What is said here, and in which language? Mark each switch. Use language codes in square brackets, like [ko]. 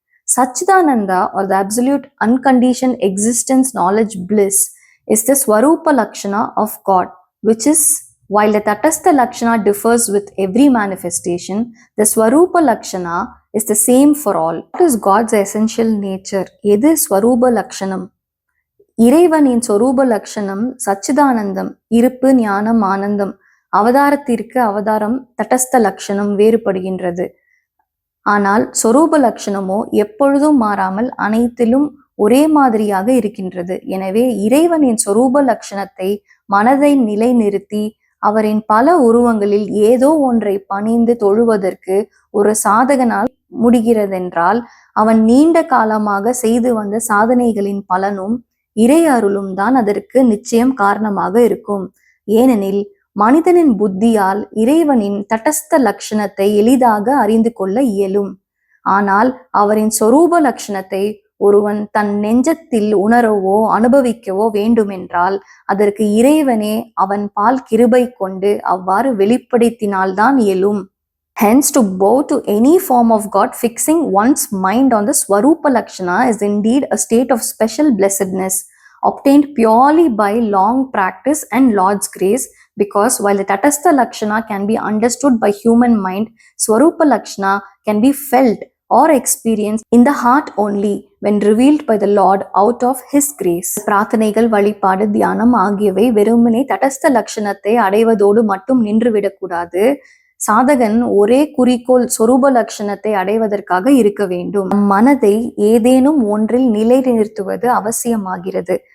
[en] Satchidananda, or the absolute unconditioned existence, knowledge, bliss, is the Swarupa Lakshana of God, which is, while the Tatastha Lakshana differs with every manifestation, the Swarupa Lakshana is the same for all. What is God's essential nature? [ta] எது ஸ்வரூப லக்ஷணம்? இறைவனின் ஸ்வரூப லக்ஷணம் சச்சிதானந்தம், இருப்பு, ஞானம், ஆனந்தம். அவதாரத்திற்கு அவதாரம் தட்டஸ்த லக்ஷணம் வேறுபடுகின்றது. ஆனால் சொரூப லக்ஷணமோ எப்பொழுதும் மாறாமல் அனைத்திலும் ஒரே மாதிரியாக இருக்கின்றது. எனவே இறைவனின் சொரூப லட்சணத்தை மனதை நிலை நிறுத்தி அவரின் பல உருவங்களில் ஏதோ ஒன்றை பணிந்து தொழுவதற்கு ஒரு சாதகனால் முடிகிறதென்றால் அவன் நீண்ட காலமாக செய்து வந்த சாதனைகளின் பலனும் இறை அருளும் தான் அதற்கு நிச்சயம் காரணமாக இருக்கும். ஏனெனில் மனிதனின் புத்தியால் இறைவனின் தட்டஸ்த லட்சணத்தை எளிதாக அறிந்து கொள்ள இயலும். ஆனால் அவரின் சொரூப லட்சணத்தை ஒருவன் தன் நெஞ்சத்தில் உணரவோ அனுபவிக்கவோ வேண்டுமென்றால் அதற்கு இறைவனே அவன் பால் கிருபை கொண்டு அவ்வாறு வெளிப்படுத்தினால்தான் இயலும். [en] Hence, to bow to any form of God, fixing one's mind on the Swarupa Lakshana is indeed a state of special blessedness, obtained purely by long practice and Lord's grace, Because while the Tatastha Lakshana can be understood by human mind, Swarupa Lakshana can be felt or experienced in the heart only when revealed by the Lord out of His grace. [ta] பிரார்த்தனைகள், வழிபாடு, தியானம் ஆகியவை வெறுமனே தடஸ்த லட்சணத்தை அடைவதோடு மட்டும் நின்றுவிடக்கூடாது. சாதகன் ஒரே குறிக்கோள் சொரூப லட்சணத்தை அடைவதற்காக இருக்க வேண்டும். மனதை ஏதேனும் ஒன்றில் நிலைநிறுத்துவது அவசியமாகிறது.